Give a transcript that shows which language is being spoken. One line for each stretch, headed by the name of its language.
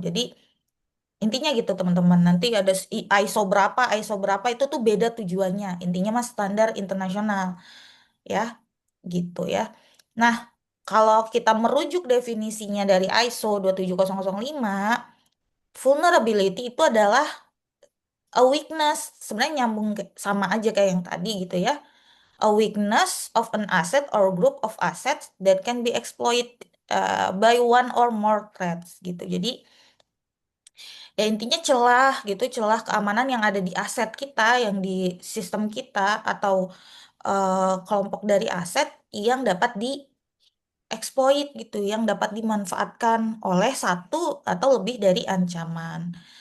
Indonesian: Jadi intinya gitu teman-teman. Nanti ada ISO berapa itu tuh beda tujuannya. Intinya mas standar internasional ya, gitu ya. Nah, kalau kita merujuk definisinya dari ISO 27005, vulnerability itu adalah
English: a weakness.
Indonesian: Sebenarnya nyambung sama aja kayak yang tadi gitu ya.
English: A weakness of an asset or group of assets that can be exploited by one or more threats gitu.
Indonesian: Jadi ya intinya celah gitu, celah keamanan yang ada di aset kita, yang di sistem kita atau kelompok dari aset yang dapat dieksploit gitu, yang dapat dimanfaatkan oleh satu atau lebih dari ancaman.